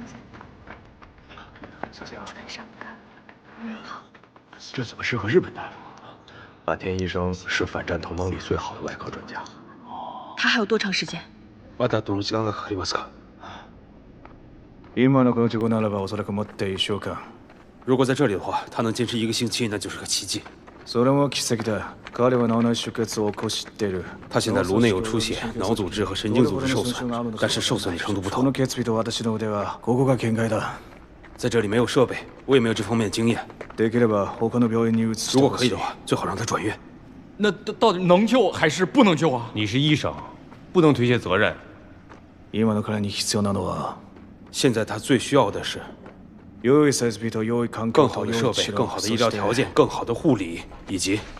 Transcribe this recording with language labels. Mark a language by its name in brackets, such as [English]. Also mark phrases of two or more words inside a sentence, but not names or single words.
[Chinese] 穿上它。好。这怎么适合日本大夫？坂田医生是反战同盟里最好的外科专家。他还有多长时间？ [Japanese] まだどの時間がかかりますか？今のこの地方ならばおそらくもって1週間。 [Chinese] 如果在这里的话，他能坚持1个星期，那就是个奇迹。 [Japanese] それも奇跡だ。彼は脳内出血を起こしている。 [Chinese] 他现在颅内有出血，脑组织和神经组织受损，但是受损的程度不同。 [Japanese] この血液と私の腕はここが限界だ。 [Chinese] 在这里没有设备，我也没有这方面的经验。如果可以的话，最好让他转院。那到底能救还是不能救啊？你是医生，不能推卸责任。现在他最需要的是更好的设备、更好的医疗条件、更好的护理，以及